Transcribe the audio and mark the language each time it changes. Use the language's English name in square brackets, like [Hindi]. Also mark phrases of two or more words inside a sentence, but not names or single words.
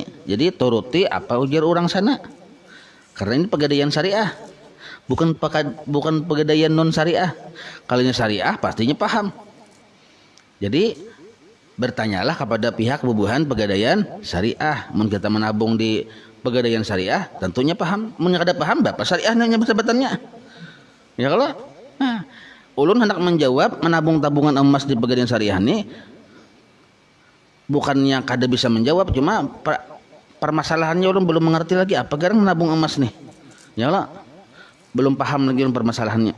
[Banjar] Jadi turuti apa ujar orang sana. Karena ini Pegadaian Syariah. [Indonesian] Bukan Pegadaian non syariah. [Banjar] Kalinya syariah pastinya paham. Jadi bertanyalah kepada pihak bubuhan Pegadaian Syariah. Mun kita menabung di Pegadaian Syariah tentunya paham. Mun kada paham berapa syariahnya sebutannya. Ya kalau ulun hendak menjawab menabung tabungan emas di Pegadaian Syariah ini bukannya kada bisa menjawab, cuma permasalahannya ulun belum mengerti lagi apa garang menabung emas nih. Ya Allah, belum paham lagi ulun permasalahannya.